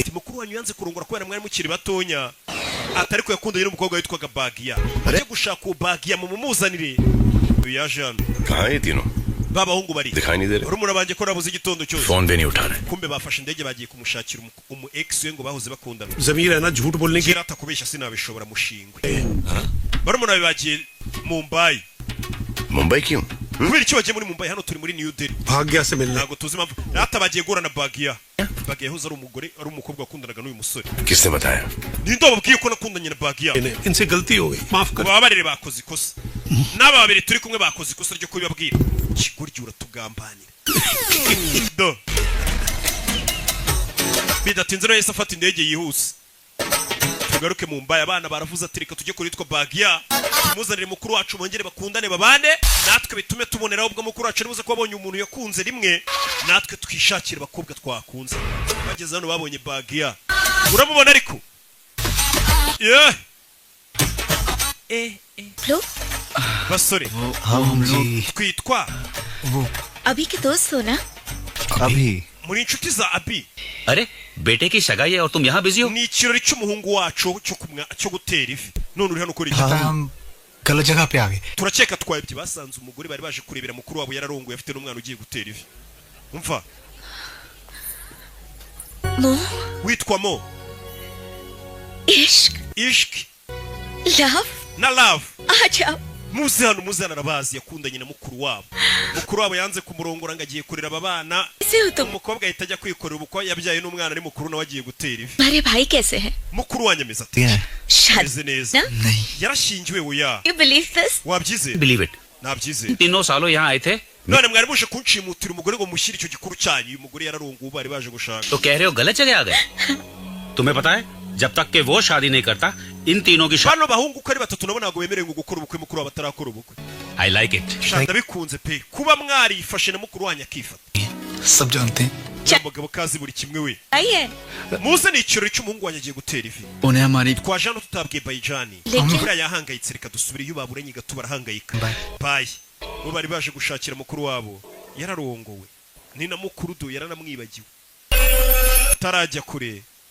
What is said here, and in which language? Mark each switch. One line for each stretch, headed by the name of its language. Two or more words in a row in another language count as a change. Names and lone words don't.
Kinyarwanda: ati mukuru wanyu yanze kurongora kubera mwari mukiri batonya atari ko yakundanye n'umukobwa witwaga bagiya. mujye gushaka uwo bagiya mumumuzanire. uyu yaje hano.
Hindi: कहाँ है तीनों
Kinyarwanda: ba bahungu bari
Hindi: दिखाई नहीं दे रहे.
Kinyarwanda: urumuna banjye ko nabuze igitondo cyose.
Hindi: फोन भी नहीं उठा रहे.
Kinyarwanda: kumbe bafashe indege bagiye kumushakira umu ex we ngo bahoze bakundana.
Hindi: जमीर है ना झूठ बोलने की
Kinyarwanda: kera atakubeshya sinabishobora mushingwe. barumuna be bagiye Mumbai.
Hindi: मुंबई क्यों
Kinyarwanda: kubera icyo bagiye muri Mumbai hano turi muri New Delhi.
Hindi: भाग्य से मिलने
Kinyarwanda: ntabwo tuzi impamvu rata bagiye guhura na bagiya. bagiya yahoze ari umugore ari umukobwa wakundanaga n'uyu musore.
Hindi: किसने बताया
Kinyarwanda: ninde wababwiye ko nakundanye na bagiya.
Hindi: इनसे गलती हो गई माफ कर.
Kinyarwanda: bababarire bakoze ikosa n'aba babiri turi kumwe bakoze ikosa ryo kubibabwira. kigoryi uratugambanira. do bidatinze no yese afata indege yihuse tugaruke mu Mumbai. abana baravuze ati reka tujye kuri yitwa bagiya tumuzanire mukuru wacu bongere bakundane babane natwe bitume tuboneraho ubwo mukuru wacu nibuze ko abonye umuntu yakunze rimwe natwe twishakira abakobwa twakunze. bageze hano babonye bagiya uramubona ariko yeah.
Hindi: लो
Kinyarwanda: basore
Hindi: हम लोग
Kinyarwanda: twitwa
Hindi: अभी के दोस्त हो ना. अभी
Kinyarwanda: muri inshuti za abi.
Hindi: अरे बेटे की सगाई है और तुम यहाँ बिजी हो
Kinyarwanda: ni ikirori cy'umuhungu wacu cyo gutera ivi none uri hano ukora iki.
Hindi: हम गलत जगह पे आ गए.
Kinyarwanda: turakeka twayibye basanze umugore bari baje kurebera mukuru wabo yararongoye afite n'umwana ugiye gutera ivi. umva mo witwa mo
Hindi: इश्क
Kinyarwanda: ishk
Hindi: लव
Kinyarwanda: na love.
Hindi: अच्छा
Kinyarwanda: muze hano arabazi yakundanye na mukuru wabo yanze kumurongora ngo agiye kurera aba bana.
Hindi: कैसे हो तुम.
Kinyarwanda: umukobwa ahita ajya kwikorera ubukwe yabyaye n'umwana ari mukuru nawe agiye gutera ivi.
Hindi: तुम्हारे भाई कैसे हैं.
Kinyarwanda: mukuru wanyemeza ati
Hindi: शादी
Kinyarwanda: ameze neza
Hindi: नहीं
Kinyarwanda: yarashingiwe oya.
English: You believe this.
Kinyarwanda: wabyizeye
English: believe it
Kinyarwanda: nabyizeye.
Hindi: तीनों सालों यहाँ आए थे
Kinyarwanda: none mwari muje kunshimutira umugore ngo mushyire icyo gikuru cyanyu. uyu mugore yararongowe bari baje gushaka.
Hindi: तो कह रहे हो गलत जगह आ गए तुम्हें पता है जब तक के वो शादी नहीं करता इन तीनों की
Kinyarwanda: bano bahungu uko ari batatu nabo ntabwo bemerewe ngo gukora ubukwe mukuru wabo atarakora ubukwe.
English: I like it
Kinyarwanda: shanda bikunze pe kuba mwarifashe na mukuru wanyu akifata.
Hindi: सब जानते हैं.
Kinyarwanda: uriya mugabo kazi buri kimwe we.
Hindi: आइए
Kinyarwanda: muze ni ikirori cy'umuhungu wanyu agiye gutera ivi.
Hindi: उन्हें हमारी
Kinyarwanda: twaje hano tutabwiye Bayijani.
Hindi: लेकिन
Kinyarwanda: buriya yahangayitse reka dusubire iyo baburanye gato barahangayika. bayi bo bari baje gushakira mukuru wabo yararongowe ni na mukuru do yaranamwibagiwe tarajya kure.